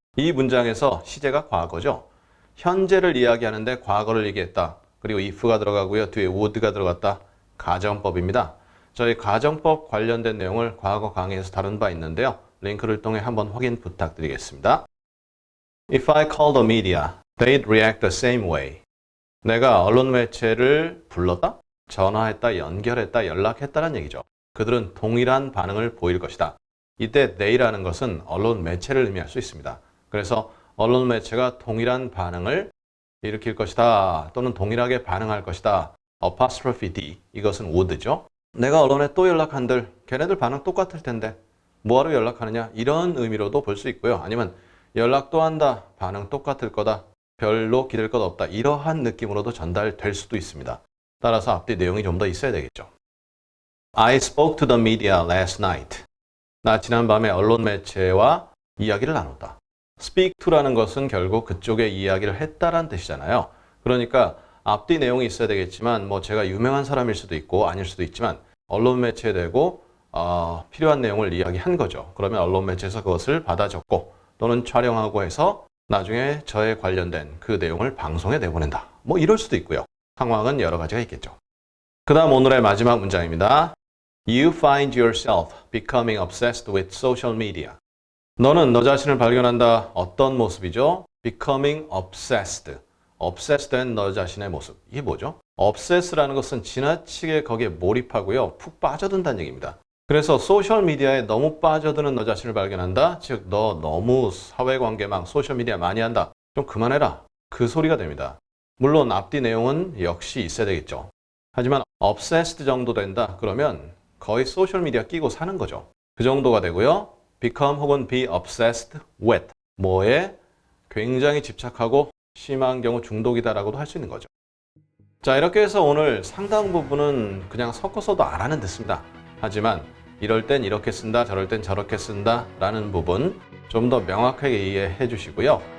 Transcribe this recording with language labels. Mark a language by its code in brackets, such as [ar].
[ko] 이 문장에서 시제가 과거죠. 현재를 이야기하는데 과거를 얘기했다. 그리고 if가 들어가고요. 뒤에 would가 들어갔다. 가정법입니다. 저희 가정법 관련된 내용을 과거 강의에서 다룬 바 있는데요. 링크를 통해 한번 확인 부탁드리겠습니다. [en] If I call the media, they'd react the same way. [ko] 내가 언론 매체를 불렀다, 전화했다, 연결했다, 연락했다는 얘기죠. 그들은 동일한 반응을 보일 것이다. 이때 they라는 것은 언론 매체를 의미할 수 있습니다. 그래서 언론 매체가 동일한 반응을 일으킬 것이다 또는 동일하게 반응할 것이다. apostrophe D, 이것은 would죠. 내가 언론에 또 연락한들 걔네들 반응 똑같을 텐데 뭐하러 연락하느냐 이런 의미로도 볼 수 있고요. 아니면 연락 또 한다, 반응 똑같을 거다, 별로 기댈 것 없다 이러한 느낌으로도 전달될 수도 있습니다. 따라서 앞뒤 내용이 좀 더 있어야 되겠죠. [en] I spoke to the media last night. [ko] 나 지난밤에 언론 매체와 이야기를 나눴다. speak to라는 것은 결국 그쪽에 이야기를 했다란 뜻이잖아요. 그러니까 앞뒤 내용이 있어야 되겠지만 뭐 제가 유명한 사람일 수도 있고 아닐 수도 있지만 언론 매체되고 필요한 내용을 이야기한 거죠. 그러면 언론 매체에서 그것을 받아 적고 또는 촬영하고 해서 나중에 저에 관련된 그 내용을 방송에 내보낸다. 뭐 이럴 수도 있고요. 상황은 여러 가지가 있겠죠. 그 다음 오늘의 마지막 문장입니다. [en] You find yourself becoming obsessed with social media. [ko] 너는 너 자신을 발견한다. 어떤 모습이죠? [en] Becoming obsessed. [ko] obsessed된 너 자신의 모습. 이게 뭐죠? obsess라는 것은 지나치게 거기에 몰입하고요. 푹 빠져든다는 얘기입니다. 그래서 소셜미디어에 너무 빠져드는 너 자신을 발견한다. 즉, 너 너무 사회관계망, 소셜미디어 많이 한다. 좀 그만해라. 그 소리가 됩니다. 물론 앞뒤 내용은 역시 있어야 되겠죠. 하지만 obsessed 정도 된다. 그러면 거의 소셜미디어 끼고 사는 거죠. 그 정도가 되고요. become 혹은 [en] be obsessed with. [ko] 뭐에 굉장히 집착하고 심한 경우 중독이다라고도 할 수 있는 거죠. 자, 이렇게 해서 오늘 상당 부분은 그냥 섞어서도 알아는 듣습니다. 하지만 이럴 땐 이렇게 쓴다, 저럴 땐 저렇게 쓴다 라는 부분 좀 더 명확하게 이해해 주시고요.